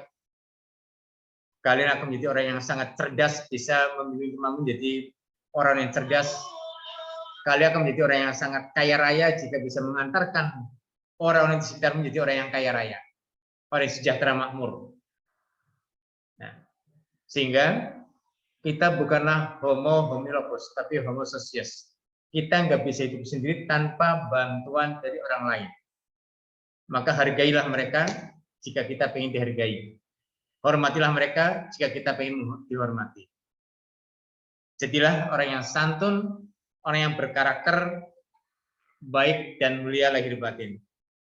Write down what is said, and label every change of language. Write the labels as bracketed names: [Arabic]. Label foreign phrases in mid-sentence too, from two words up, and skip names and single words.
[Indonesian] Kalian akan menjadi orang yang sangat cerdas, bisa membimbing teman menjadi orang yang cerdas. Kalian akan menjadi orang yang sangat kaya raya jika bisa mengantarkan orang-orang di sekitar menjadi orang yang kaya raya, orang yang sejahtera makmur. Nah, sehingga kita bukanlah [Latin] homo homilopos, [Indonesian] tapi [Latin] homo sosius. [Indonesian] Kita nggak bisa hidup sendiri tanpa bantuan dari orang lain. Maka hargailah mereka jika kita ingin dihargai. Hormatilah mereka jika kita ingin dihormati. Jadilah orang yang santun, orang yang berkarakter baik dan mulia lahir batin.